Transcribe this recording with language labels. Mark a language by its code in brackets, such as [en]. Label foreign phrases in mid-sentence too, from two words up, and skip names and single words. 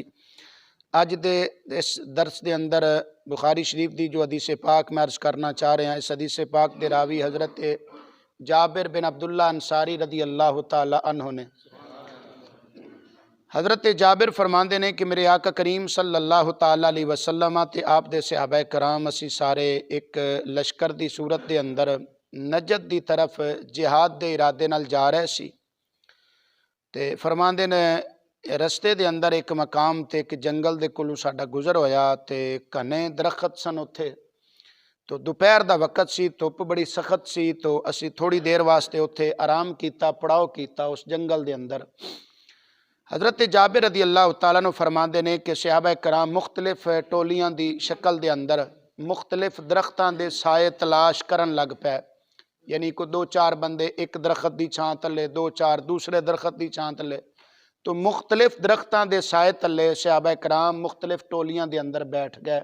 [pa] اج دے اس درس دے اندر بخاری شریف دی جو حدیث پاک میں عرض کرنا چاہ رہے ہیں، اس حدیث پاک دے راوی حضرت جابر بن عبداللہ انصاری [ar] رضی اللہ تعالی عنہ [pa] نے۔ حضرت جابر فرماندے نے کہ میرے آقا کریم [ar] صلی اللہ تعالی علیہ وسلم [pa] تے آپ دے صحابہ کرام اسی سارے ایک لشکر دی صورت دے اندر نجد دی طرف جہاد دے ارادے نال جا رہے سی تے فرماندے نے رستے دے اندر ایک مقام تے ایک جنگل دے کولوں ساڈا گزر ہویا تے گھنے درخت سن اتھے، تو دوپہر دا وقت سی، دھوپ بڑی سخت سی، تو اسی تھوڑی دیر واسطے اتھے آرام کیتا، پڑاؤ کیتا اس جنگل دے اندر۔ حضرت جابر [ar] رضی اللہ تعالیٰ عنہ [pa] فرماندے نے کہ صحابہ کرام مختلف ٹولیاں دی شکل دے اندر مختلف درختاں دے سائے تلاش کرن لگ پے، یعنی کو دو چار بندے ایک درخت دی چھاں تلے، دو چار دوسرے درخت دی چھاں تلے، تو مختلف درختاں دے سائے تلے صحابہ کرام مختلف ٹولیاں دے اندر بیٹھ گئے۔